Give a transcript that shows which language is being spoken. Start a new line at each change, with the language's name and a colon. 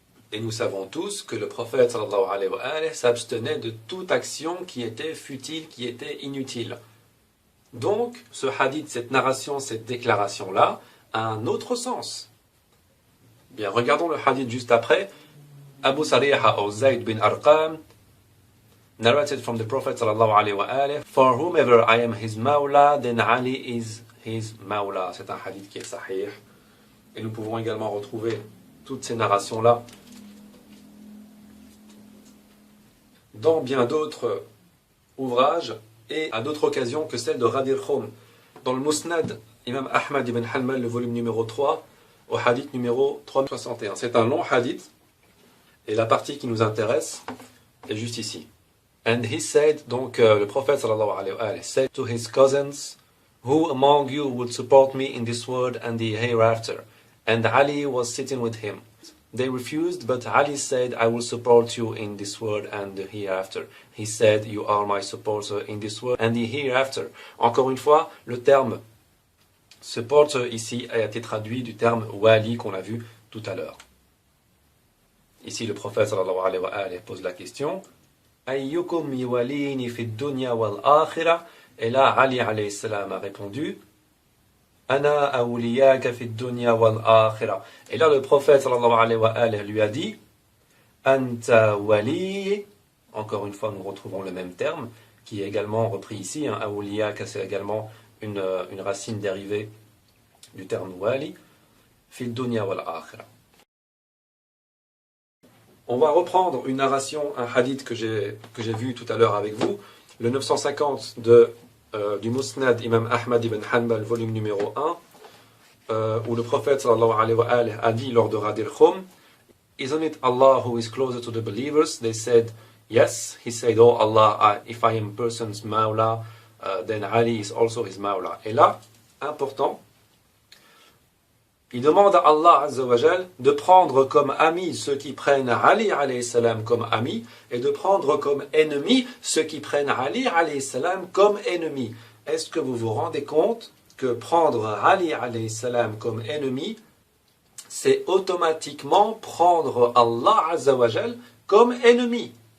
French: Et nous savons tous que le prophète sallallahu alayhi wa alayhi s'abstenait de toute action qui était futile, qui était inutile. Donc, ce hadith, cette narration, cette déclaration-là, a un autre sens. Bien, regardons le hadith juste après.
English: Abu Sariha ou Zayd bin Arqam narrated from the Prophet sallallahu alayhi wa alayhi, For whomever I am his mawla, then Ali is his mawla.
French: C'est un hadith qui est sahih. Et nous pouvons également retrouver toutes ces narrations-là dans bien d'autres ouvrages et à d'autres occasions que celle de Ghadir Khoum. Dans le Musnad, Imam Ahmad ibn Hanbal, le volume numéro 3, au hadith numéro 361. C'est un long hadith, et la partie qui nous intéresse est juste ici.
English: And he said,
French: donc le prophète
English: sallallahu alayhi wa alayhi said to his cousins, Who among you would support me in this world and the hereafter? And Ali was sitting with him. They refused, but Ali said, I will support you in this world and the hereafter. He said, You are my supporter in this world and the hereafter.
French: Encore une fois, le terme supporter ici a été traduit du terme wali qu'on a vu tout à l'heure. Ici, le prophète sallallahu alayhi wa alayhi pose la question,
Arabic: Ayyukum yuwalini fi dunya wal akhirah?
French: Et là, Ali alayhi salam a répondu,
Arabic: Ana awliyaka fi dunya wal akhirah.
French: Et là, le prophète sallallahu alayhi wa alayhi lui a dit,
Arabic: Anta wali.
French: Encore une fois, nous retrouvons le même terme, qui est également repris ici. Awliyaka, c'est également une racine dérivée du terme wali.
Arabic: Fi dunya wal akhirah.
French: On va reprendre une narration, un hadith que j'ai vu tout à l'heure avec vous, le 950 du Musnad Imam Ahmad ibn Hanbal, volume numéro 1, où le prophète sallallahu alayhi wa alayhi a dit lors de Ghadir Khoum,
English: Isn't it Allah who is closer to the believers? They said, Yes. He said, Oh Allah, if I am person's mawla, then Ali is also his mawla.
French: Et là, important, il demande à Allah Azza wa Jal de prendre comme amis ceux qui prennent Ali alayhi salam comme ami et de prendre comme ennemis ceux qui prennent Ali alayhi salam comme ennemi. Est-ce que vous vous rendez compte que prendre Ali alayhi salam comme ennemi, c'est automatiquement prendre Allah Azza wa Jal comme ennemi?